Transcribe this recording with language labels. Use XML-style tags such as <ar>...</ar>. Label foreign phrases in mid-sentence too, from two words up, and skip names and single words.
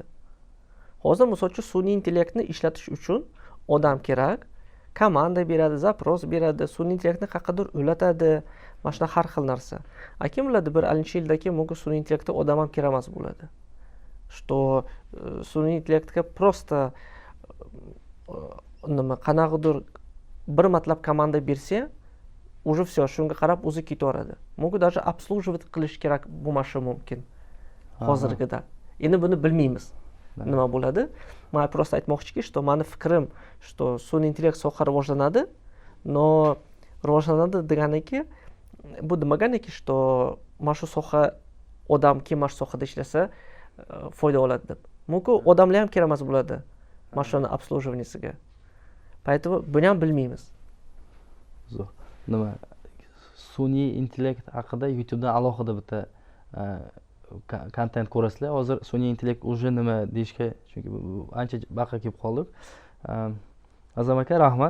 <uz>Hozir misol uchun sun'iy intellektni ishlatish uchun odam kerak, komanda beradi, zapros beradi, sun'iy intellektni qayerdir o'latadi, mana shuna har xil narsa. Kim biladi, bir ancha yildan keyin mumkin sun'iy intellektga odam ham kerak emas bo'ladi. Что sun'iy intellektga просто nima qanaqadir bir matlab komanda bersa,</uz> <ru>уже все,</ru> <uz>shunga qarab o'zi ketaveradi. Mumkin</uz> <ru>даже обслуживать</ru> <uz>qilish kerak bo'lmashi mumkin hozirgida. Endi buni bilmaymiz. Nima bo'ladi? Men просто aytmoqchiki, что meni fikrim, что sun'iy intellekt soha rivojlanadi, но rivojlanadi deganiki bu demaganiki что mana shu soha odam kim mana shu sohada ishlasa foyda oladi deb. Mumkin odamlar ham kerak emas bo'ladi mashina обслуживанияsiga. Поэтому buni ham bilmaymiz. Zo'r. Nima sun'iy intellekt haqida YouTubedan alohida bitta kontent ko'rasizlar. Hozir sun'iy intellekt уже nima deyishga, chunki ancha baqa kelib qoldik. Azam aka, rahmat.</uz>